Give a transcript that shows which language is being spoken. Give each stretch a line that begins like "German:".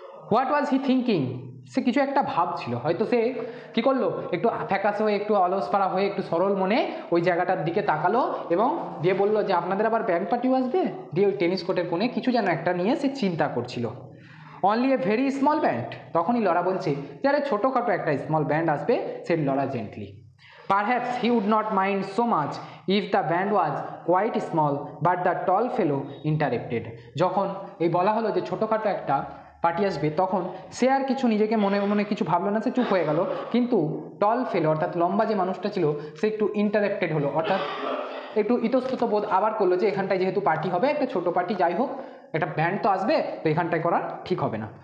English: what was he thinking,
Bangla: সে কিছু একটা ভাবছিল, হয়তো সে কি করলো, একটু ফ্যাকাসে হয়ে, একটু অলসপাড়া হয়ে, একটু সরল মনে ওই জায়গাটার দিকে তাকালো এবং দিয়ে বললো যে আপনাদের আবার ব্যান্ড পার্টিও আসবে, দিয়ে ওই টেনিস কোর্টের কোণে কিছু যেন একটা নিয়ে সে চিন্তা করছিল।
English: only a very small band,
Bangla: তখনই লরা বলছে যে আরে ছোটোখাটো একটা স্মল ব্যান্ড আসবে,
English: Said Laura gently. Perhaps he would not mind so much if the band was quite small, but the tall fellow interrupted.
Bangla: যখন এই বলা হলো যে ছোটোখাটো একটা পার্টি আসবে, তখন সে আর কিছু নিজেকে মনে মনে কিছু ভাবলো না, সে চুপ হয়ে গেল, কিন্তু টল ফেলো অর্থাৎ লম্বা যে মানুষটা ছিল সে একটু ইন্টারেপ্টেড হলো, অর্থাৎ একটু ইতস্তত বোধ আবার করলো যে এখানটায় যেহেতু পার্টি হবে, একটা ছোটো পার্টি যাই হোক, একটা ব্যান্ড তো আসবে, তো এখানটায় করা ঠিক হবে না।